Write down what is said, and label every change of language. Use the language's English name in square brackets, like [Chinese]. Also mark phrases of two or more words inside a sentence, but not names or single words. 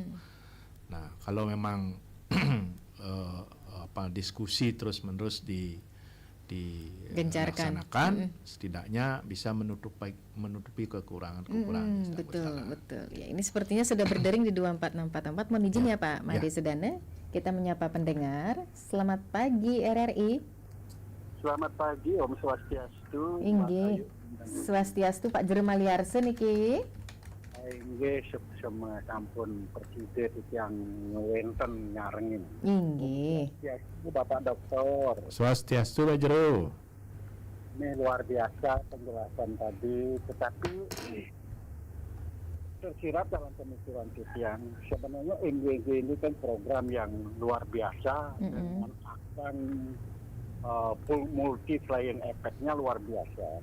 [Indonesian] Nah, kalau memang diskusi terus menerus Gencarkan. dilaksanakan, setidaknya bisa menutupi kekurangan yang sedang Betul, berjalan. betul. Ya, ini sepertinya sudah berdering di 24644. Mohon izin ya Pak Made Sedana. Kita menyapa pendengar. Selamat pagi RRI. Selamat pagi, Om Swastiastu. Inggih. Swastiastu Pak Jermaliarse niki. [Balinese] Inggih, sama sampun presiden yang ngewenten nyarengin. [Indonesian] Inggih. Ya, itu Bapak Dokter. Swastiastu Pak Jero. Ini luar biasa penjelasan tadi, tetapi tersirat dalam pemikiran Titian. Sebenarnya MWG ini kan program yang luar biasa dengan akan multi-flying efeknya luar biasa.